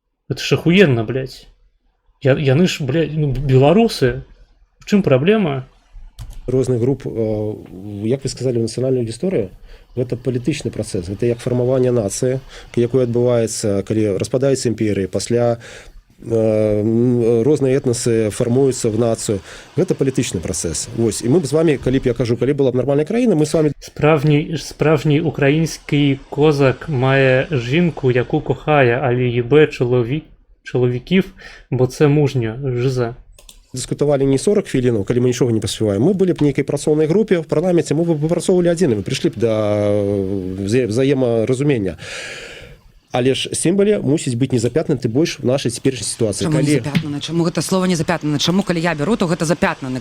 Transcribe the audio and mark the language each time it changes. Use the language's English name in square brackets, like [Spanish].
[Russian] Это ж ахуенна, [Belarusian] блядь. Яны ж, блядь, беларусы. В чым праблема? Розных груп, як вы сказали, нацыянальную гісторыю, гэта палітычны працэс, гэта як фармаванне нацыі, якое адбываецца, калі распадаецца імперія, пасля розныя этнасы фармуюцца в нацыю. Гэта палітычны працэс. Вось. І мы б з вами, калі б я кажу, калі была б нармальная краіна, мы з вами [Ukrainian] Справжній український козак має жінку, яку кохає, але їбе чоловіків, бо це мужньо, жиза. [Belarusian] дыскутавалі не 40 хвілінаў, калі мы нічога не паспяваем. Мы былі б нейкай працоўнай групе в парламенце, мы бы выпрацоўвалі адзін, мы прыйшлі б да взаемаразумення. Але ж сімвале мусіць быць не запятнаты больш в нашай цяперашняй сітуацыі. Чаму не запятнана? Чаму гэта слова не запятнана? Чаму калі я беру, то гэта запятнана?